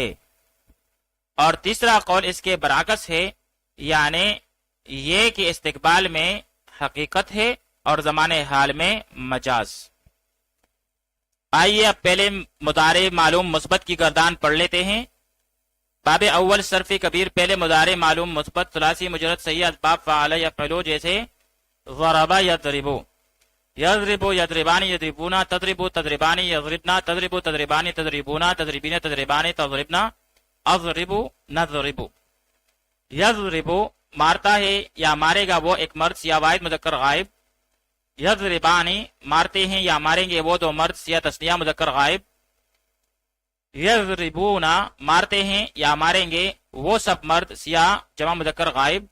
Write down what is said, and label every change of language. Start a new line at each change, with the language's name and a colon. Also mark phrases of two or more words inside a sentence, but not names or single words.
Urdu: اور تیسرا قول اس کے برعکس ہے، یعنی یہ کہ استقبال میں حقیقت ہے اور زمانے حال میں مجاز. آئیے اب پہلے مضارع معلوم مثبت کی گردان پڑھ لیتے ہیں. باب اول صرف کبیر پہلے مضارع معلوم مثبت ثلاثی مجرد صحیح اسباب فعل یا فعلو جیسے ضربا یا ضربو،
Arabic: يضرب يضربان يضربون تضرب تضربان يضربن تضرب تضربان تضربون تضربين تضربان تضربن أضرب نضرب.
Urdu: يضرب مارتا ہے یا مارے گا وہ ایک مرد صیغہ واحد مذکر غائب. يضربان مارتے ہیں یا ماریں گے وہ دو مرد صیغہ تثنیہ مذکر غائب. يضربون مارتے ہیں یا ماریں گے وہ سب مرد صیغہ جمع مذکر غائب.